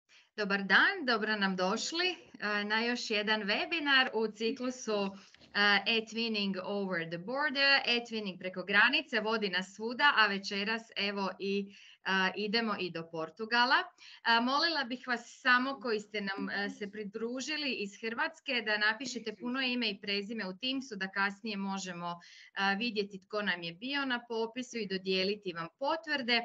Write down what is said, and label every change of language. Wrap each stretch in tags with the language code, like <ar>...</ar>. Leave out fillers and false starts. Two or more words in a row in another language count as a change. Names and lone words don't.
<hr>Dobar dan, dobro nam došli na još jedan webinar u ciklusu e-twinning</hr> <en>over the border,</en> <hr>e-twinning preko granice, vodi nas svuda, a večeras evo i idemo i do Portugala. Molila bih vas samo koji ste nam se pridružili iz Hrvatske da napišete puno ime i prezime u Teamsu da kasnije možemo vidjeti tko nam je bio na popisu i dodijeliti vam potvrde.</hr>